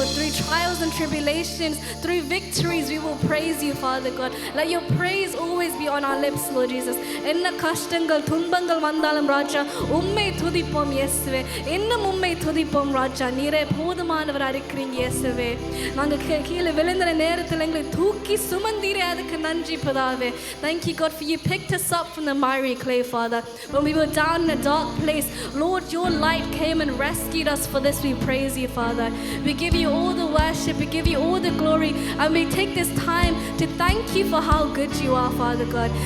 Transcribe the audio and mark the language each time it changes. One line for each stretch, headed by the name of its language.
English: trials and tribulations, through victories, we will praise you, Father God. Let your praise always be on our lips, Lord Jesus.
Tamil: என்ன கஷ்டங்கள் துன்பங்கள் வந்தாலும் ராஜா உம்மை துதிப்போம் இயேசுவே. இன்னும் உம்மை துதிப்போம் ராஜா. நீரே போதுமானவராக இருக்கிறீங்க இயேசுவே. நாங்கள் கீழே விழுந்த நேரத்தில் எங்களை தூக்கி சுமந்தீரே, அதுக்கு நன்றி பிதாவே.
English: Thank you, God, for you picked us up from the miry clay, Father. When we were down in a dark place, Lord, your light came and rescued us. For this we praise you, Father. We give you all the worship, we give you all the glory, and we take this time to thank you for how good you are, Father God.